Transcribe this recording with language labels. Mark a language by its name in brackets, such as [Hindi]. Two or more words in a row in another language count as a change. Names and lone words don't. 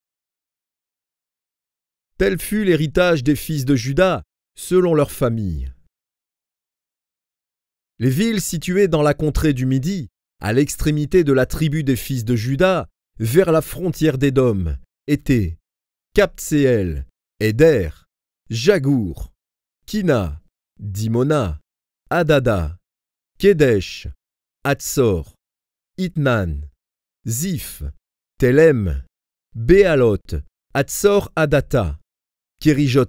[French] Tel fut l'héritage des fils de Juda, selon leur famille. Les villes situées dans la contrée du Midi, à l'extrémité de la tribu des fils de Juda, vers la frontière d'Édom, étaient Kabtséel, Éder, Jagour, Kina, Dimona, Adada, Kedesh, Hatsor, Itnan, Ziph, Telem, Béalot, Hatsor Adata, Kérijot